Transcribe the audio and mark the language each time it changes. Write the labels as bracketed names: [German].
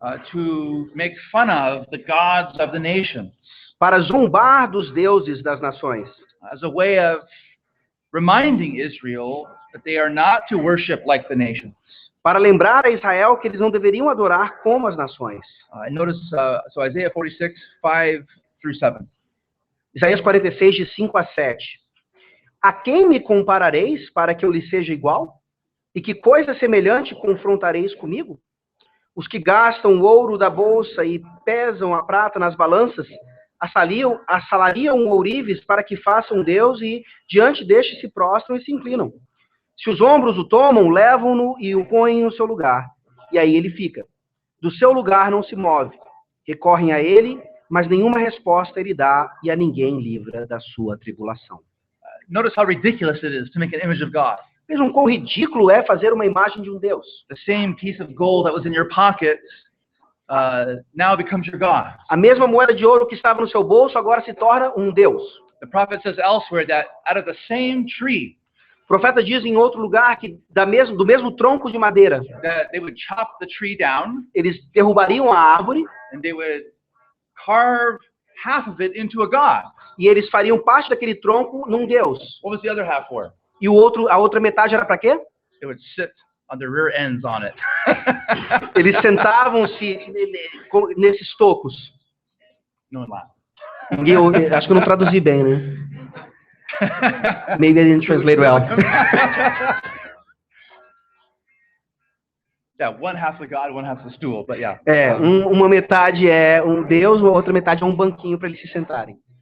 [English] to make fun of the gods of the nations. [Portuguese] Para zombar dos deuses das nações. [English] As a way of reminding Israel that they are not to worship like the nations. [Portuguese] Para lembrar a Israel que eles não deveriam adorar como as nações. [English] Notice, so Isaiah 46, 5 through 7. [Portuguese] Isaías 46, de 5 a 7. A quem me comparareis para que eu lhe seja igual? E que coisa semelhante confrontareis comigo? Os que gastam o ouro da bolsa e pesam a prata nas balanças, assalariam ourives para que façam Deus e diante deste se prostram e se inclinam. Se os ombros o tomam, levam-no e o põem no seu lugar. E aí ele fica. Do seu lugar não se move. Recorrem a ele, mas nenhuma resposta ele dá e a ninguém livra da sua tribulação. [English] Notice how ridiculous it is to make an image of God. [Portuguese] Vejam quão ridículo é fazer uma imagem de um Deus. [English] The same piece of gold that was in your pocket now becomes your God. [Portuguese] A mesma moeda de ouro que estava no seu bolso agora se torna um Deus. [English] The prophet says elsewhere that out of the same tree. [Portuguese] O profeta diz em outro lugar que do mesmo tronco de madeira, [English] that they would chop the tree down. [Portuguese] Eles derrubariam a árvore. [English] And they would carve half of it into a God. [Portuguese] E eles fariam parte daquele tronco num Deus. [English] What was the other half for? [Portuguese] E a outra metade era para quê? [English] They would sit on their rear ends on it. [Portuguese] Eles sentavam-se nesses tocos. [English] No one laughed. [Portuguese] Acho que eu não traduzi bem, né? [English] Maybe I didn't translate well. Yeah, one half the God, one half the stool, but yeah. [Portuguese] Uma metade é um Deus, a outra metade é um banquinho para eles se sentarem.